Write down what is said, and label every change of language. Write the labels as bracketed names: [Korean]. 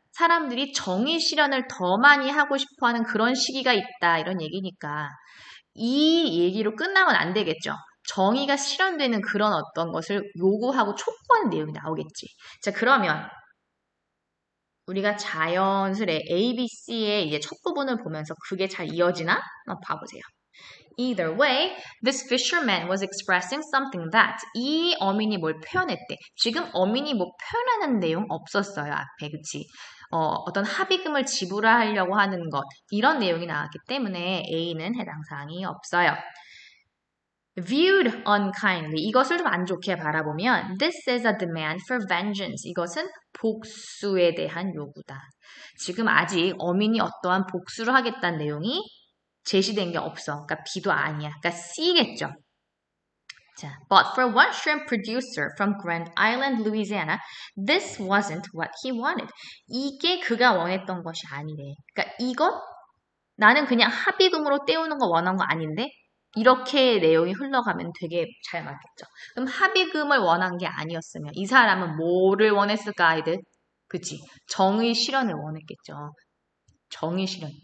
[Korean] 사람들이 정의 실현을 더 많이 하고 싶어 하는 그런 시기가 있다. 이런 얘기니까. 이 얘기로 끝나면 안 되겠죠. 정의가 실현되는 그런 어떤 것을 요구하고 촉구하는 내용이 나오겠지. 자, 그러면, 우리가 자연스레 A, B, C의 이제 첫 부분을 보면서 그게 잘 이어지나? 한번 봐보세요. [English] Either way, this fisherman was expressing something that [Korean] 이 어민이 뭘 표현했대. 지금 어민이 뭐 표현하는 내용 없었어요. 앞에 그치? 어떤 합의금을 지불하려고 하는 것 이런 내용이 나왔기 때문에 A는 해당 사항이 없어요. [English] Viewed unkindly. [Korean] 이것을 좀 안 좋게 바라보면 [English] This is a demand for vengeance. [Korean] 이것은 복수에 대한 요구다. 지금 아직 어민이 어떠한 복수를 하겠다는 내용이 제시된 게 없어. 그러니까 B도 아니야. 그러니까 C겠죠. [English] 자, but for one shrimp producer from Grand Island, Louisiana, this wasn't what he wanted. [Korean] 이게 그가 원했던 것이 아니래. 그러니까 이것 나는 그냥 합의금으로 때우는 거 원한 거 아닌데 이렇게 내용이 흘러가면 되게 잘 맞겠죠. 그럼 합의금을 원한 게 아니었으면 이 사람은 뭐를 원했을까 아이들? 그치? 정의 실현을 원했겠죠. 정의 실현.